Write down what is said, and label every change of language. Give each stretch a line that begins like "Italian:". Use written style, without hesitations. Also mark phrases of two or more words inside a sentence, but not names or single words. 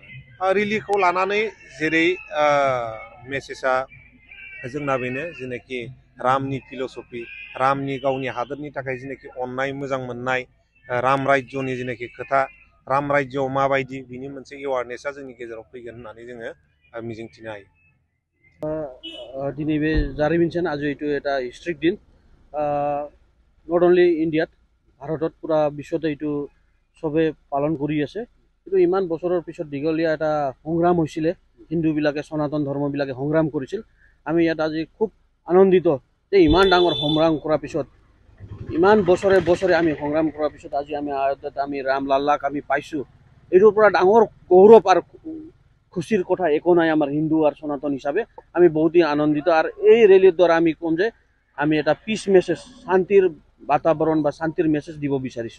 Bodo: रेलिखौ लानानै जेरै मेसेजआ जोंना बेनो जेनाखि रामनि फिल'सफि रामनि गावनि हादोरनि थाखाय जेनाखि अननाय मोजां मोननाय राम राज्योनि जेनाखि खोथा राम राज्योआव माबायदि बिनि मोनसे एवारनेसआ जोंनि गेजेराव फैगोन होननानै जोङो मिजिंथिनो हायो दिनै बे जारिमिनसेन
Assamese: आज এইটো এটা হিষ্ট্ৰিক দিন
English: not only
Assamese: ইণ্ডিয়াত ভাৰতত পুৰা বিশ্বতে এইটো চবে পালন কৰি আছে কিন্তু ইমান বছৰৰ পিছত দীঘলীয়া এটা সংগ্ৰাম হৈছিলে হিন্দুবিলাকে সনাতন ধৰ্মবিলাকে সংগ্ৰাম কৰিছিল আমি ইয়াত আজি খুব আনন্দিত যে ইমান ডাঙৰ সংগ্ৰাম কৰাৰ পিছত ইমান বছৰে বছৰে আমি সংগ্ৰাম কৰাৰ পিছত আজি আমি আয়োধ্যত আমি ৰামলাল্লাক আমি পাইছোঁ এইটোৰ পৰা ডাঙৰ গৌৰৱ আৰু খুশিৰ কথা একো নাই আমাৰ হিন্দু আৰু সনাতন হিচাপে আমি বহুতেই আনন্দিত আৰু এই ৰেলীৰ দ্বাৰা আমি কম যে আমি এটা
English: peace message
Assamese: শান্তিৰ বাতাবৰণ বা শান্তিৰ মেছেজ দিব বিচাৰিছোঁ